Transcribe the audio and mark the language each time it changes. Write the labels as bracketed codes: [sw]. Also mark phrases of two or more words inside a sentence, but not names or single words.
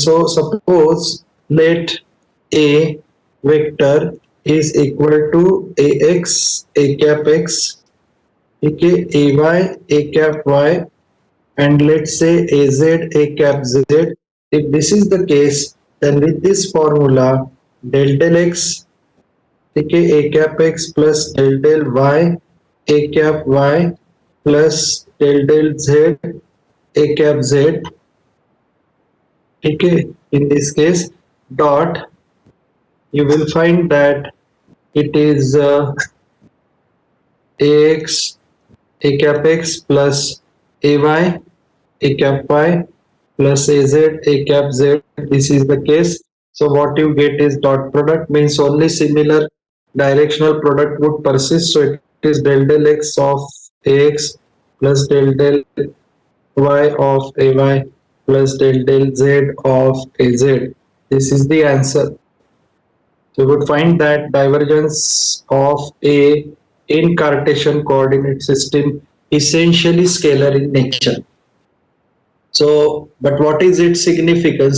[en] So suppose let A vector is equal to ax, a cap x, okay, ay, a cap y, and let's say az, a cap z. If this is the case, then with this formula, del del x, okay, a cap x plus del del y A cap Y plus del del Z A cap Z. Okay, in this case, dot, you will find that it is AX A cap X plus AY A cap Y plus AZ A cap Z. This is the case. So what you get is dot product, means only similar directional product would persist. So it is del del X of AX plus del del Y of AY plus del del Z of AZ. This is the answer. So we would find that divergence of A in Cartesian coordinate system essentially scalar in nature. So, but what is its significance?